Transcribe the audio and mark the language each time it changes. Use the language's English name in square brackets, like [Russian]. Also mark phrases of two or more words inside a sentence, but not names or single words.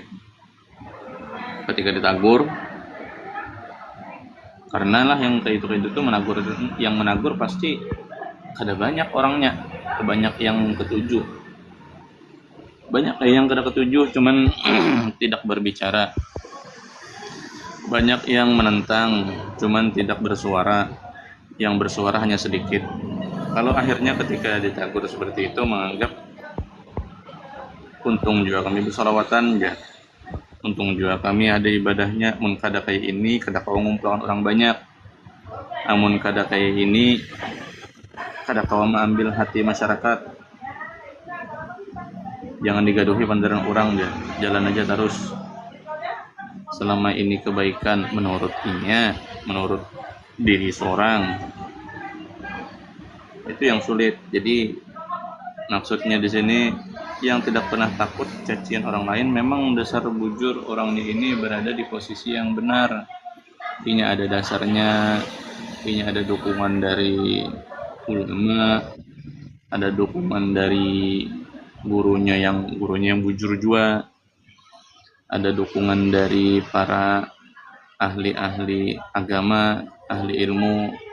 [Indonesian] Ketika ditagur, karena lah yang kayak itu menagur, yang menagur pasti ada banyak orangnya, banyak yang ketujuh, banyak yang kena ketujuh cuman tidak berbicara, banyak yang menentang cuman tidak bersuara. yang bersuara hanya sedikit. Kalau akhirnya ketika ditegur seperti itu menganggap untung juga kami bersolawatan ya, untung juga kami ada ibadahnya, [Banjar] mun kada kayak ini kada kau ngumpulkan orang banyak, amun kada kayak ini kada kau mengambil hati masyarakat, jangan digaduhi pandaran orang ya, [Indonesian] jalan aja terus. Selama ini kebaikan menurut diri seorang, itu yang sulit. Jadi maksudnya di sini yang tidak pernah takut cacian orang lain, memang dasar bujur orangnya ini berada di posisi yang benar, artinya ada dasarnya, artinya ada dukungan dari ulama, ada dukungan dari gurunya yang bujur juga, ada dukungan dari para ahli-ahli agama, ahli ilmu.